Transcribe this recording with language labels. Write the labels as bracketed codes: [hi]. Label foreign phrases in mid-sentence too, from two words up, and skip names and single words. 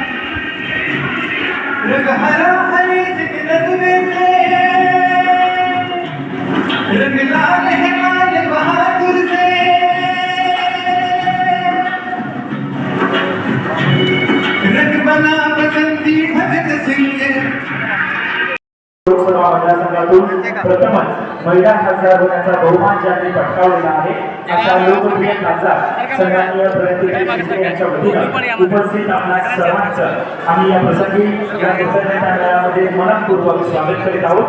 [hi] रंग हरा हरे जगत में से रंग लाल है लाल बहादुर से रंग बना बसंती भगत सिंह [mr] लोकसभा मतदारसंघातून प्रथमच महिला खासदार होण्याचा बहुमान ज्यांनी पटकावलेला आहे अशा लोकप्रिय खासदार सन्माननीय प्रणिती शिंदे यांच्या वतीने उपस्थित आपल्या सर्वांचं आम्ही या प्रसंगी या मेळाव्यामध्ये मनपूर्वक स्वागत करीत आहोत।